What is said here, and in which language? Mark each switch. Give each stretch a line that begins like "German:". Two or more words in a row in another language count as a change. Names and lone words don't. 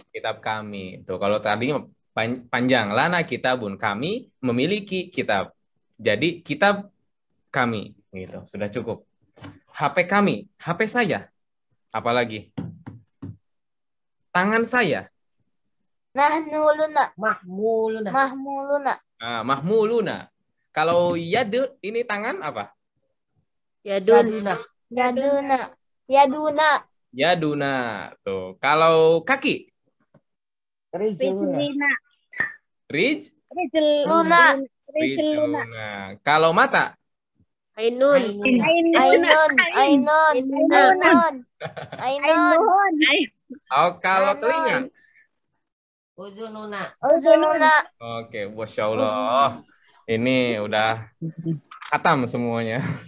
Indonesian: kitab kami. Tuh, kalau tadi panjang
Arabic: لنا كتاب,
Indonesian: kami memiliki kitab. Jadi kitab kami gitu. Sudah cukup. HP kami, HP saya. Apalagi? Tangan saya.
Arabic: Nahnuluna. Mahmuluna. Mahmuluna. Mahmuluna.
Indonesian: Kalau yad ini tangan apa?
Arabic: Yaduna. Yaduna. Yaduna. Yaduna.
Indonesian: Tuh. Kalau kaki?
Arabic: Rijlina. Rij? Luna. Rijluna. Rijluna.
Indonesian: Kalau mata?
Arabic: Ainun. Ainun. Ainun. Ainun. Ainun.
Indonesian: Oh, kalau telinga?
Arabic: Uzununa. Uzununa.
Indonesian: Oke,
Arabic: ما شاء الله.
Indonesian: Ini udah khatam semuanya.